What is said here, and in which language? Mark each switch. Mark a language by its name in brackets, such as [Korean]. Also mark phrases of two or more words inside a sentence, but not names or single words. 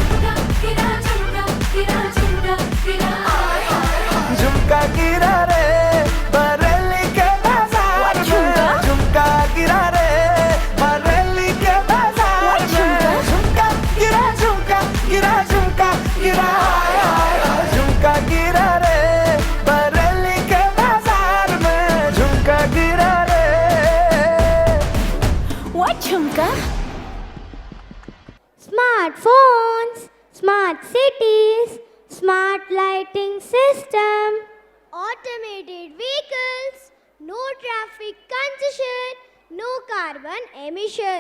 [Hindi] झुमका गिरा रे बरेली के बाजार में, झुमका गिरा रे बरेली के बाजार में, झुमका गिरा, झुमका गिरा, झुमका गिरा, झुमका गिरा रे बरेली के बाजार में, झुमका गिरा रे। [English] What झुमका? Smartphones, smart cities, smart lighting system, automated vehicles, no traffic congestion, no carbon emission.